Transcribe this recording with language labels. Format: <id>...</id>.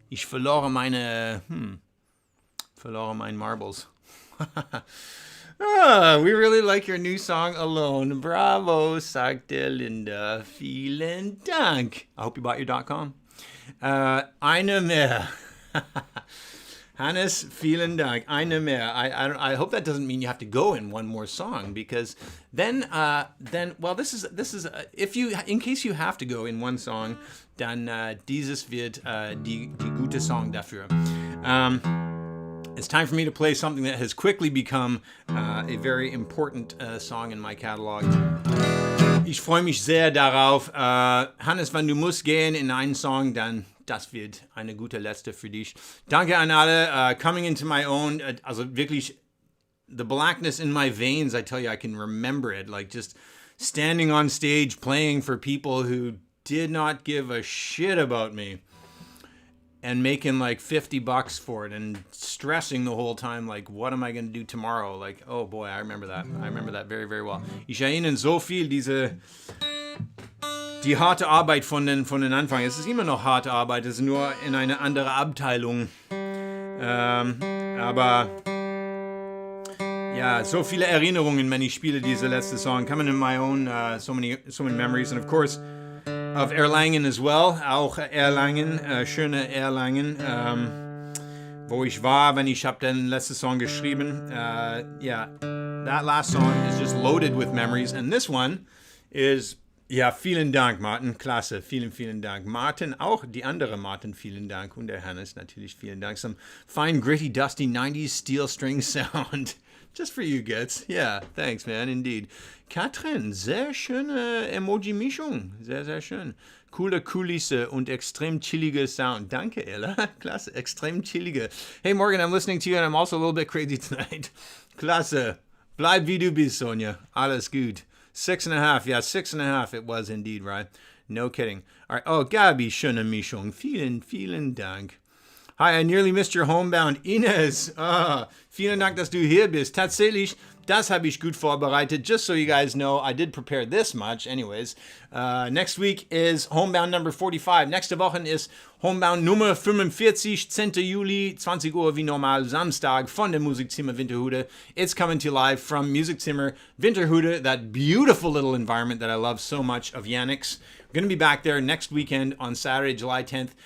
<de>Ich verlore meine marbles.</de> <en>We really like your new song, Alone. Bravo,</en> <de>sagte Linda. Vielen Dank.</de> <en>I hope you bought your .com.</en> <de>Eine mehr.</de> <en>Hannes,</en> <de>vielen Dank. Eine mehr.</de> <en>I hope that doesn't mean you have to go in one more song, because then well, this is if you, in case you have to go in one song,</en> <de>dann dieses wird die gute Song dafür.</de> <en>It's time for me to play something that has quickly become a very important song in my catalog.</en> <de>Ich freue mich sehr darauf. Hannes, wenn du musst gehen in einen Song, dann das wird eine gute letzte für dich. Danke an alle. Coming into my own. Also wirklich,</de> <en>the blackness in my veins, I tell you, I can remember it. Like just standing on stage playing for people who did not give a shit about me. And making like $50 for it and stressing the whole time, like, what am I going to do tomorrow? Like, oh boy, I remember that. I remember that very, very well.</en> <de>Ich erinnere so viel die harte Arbeit von den Anfang. Es ist immer noch harte Arbeit, es ist nur in eine andere Abteilung. Aber ja, so viele Erinnerungen, wenn ich spiele diese letzte Song.</de> <en>Coming in my own, so many memories. And of course, of Erlangen as well,</en> <de>auch Erlangen, schöne Erlangen. wo ich war, wenn ich habe den letzten Song geschrieben.</de> <en>Yeah, that last song is just loaded with memories. And this one is,</en> <de>ja, vielen Dank,</de> <en>Martin.</en> <de>Klasse, vielen, vielen Dank. Martin, auch die andere Martin, vielen Dank. Und der Hannes, natürlich vielen Dank.</de> <en>Some fine, gritty, dusty 90s steel string sound. Just for you, Gets. Yeah, thanks, man, indeed. Katrin,</en> <de>sehr schöne Emoji-Mischung. Sehr, sehr schön. Coole Kulisse und extrem chillige Sound. Danke, Ella. Klasse, extrem chillige.</de> <en>Hey, Morgan, I'm listening to you and I'm also a little bit crazy tonight.</en> <de>Klasse. Bleib wie du bist, Sonja. Alles gut. 6.5.</de> <en>Yeah, 6.5 it was indeed, right? No kidding. All right. Oh, Gabi,</en> <de>schöne Mischung. Vielen, vielen Dank.</de> <en>Hi, I nearly missed your homebound.</en> <de>Ines, vielen Dank, dass du hier bist. Tatsächlich, das habe ich gut vorbereitet.</de> <en>Just so you guys know, I did prepare this much. Anyways, next week is homebound number 45.</en> <de>Nächste Woche ist homebound Nummer 45, 10. Juli, 20 Uhr wie normal, Samstag von der Musikzimmer Winterhude.</de> <en>It's coming to you live from Musikzimmer Winterhude, that beautiful little environment that I love so much of Yannick's. We're going to be back there next weekend on Saturday, July 10th.</en>